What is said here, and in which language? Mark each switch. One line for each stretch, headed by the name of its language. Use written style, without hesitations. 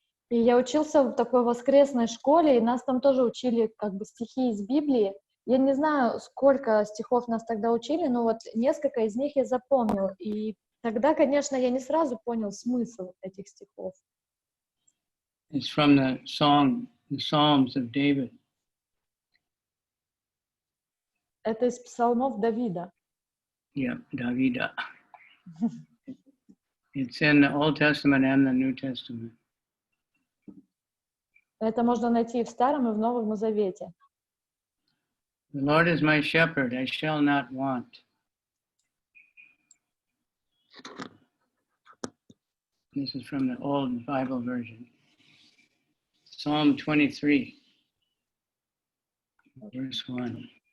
Russian: И я учился в такой воскресной школе, и нас там тоже учили как бы стихи из Библии. Я не знаю, сколько стихов нас тогда учили, но вот несколько из них я запомнил. И тогда, конечно, я не сразу понял смысл этих стихов.
English: It's from the Psalms of David.
Russian: Это из псалмов Давида.
English: Yeah, Davida. It's in the Old Testament and the New Testament.
Russian: Это можно найти и в Старом, и в Новом Завете.
English: The Lord is my shepherd, I shall not want. This is from the Old Bible version. Psalm 23, verse 1.